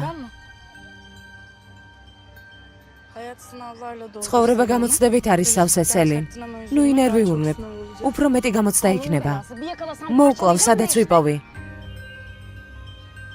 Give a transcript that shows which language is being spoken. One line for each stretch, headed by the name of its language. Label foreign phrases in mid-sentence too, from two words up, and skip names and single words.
Turkish: Ben mi? Hayat sınavlarla dolu.
Georgian: ცხოვრება გამოცდებით არის სავსე სელინ. ნუ ინერვიულებ. უფრო მეტი გამოცდა იქნება.
Turkish: Bir yakalasam
Georgian: მოუკლავ, სადაც ვიპოვი.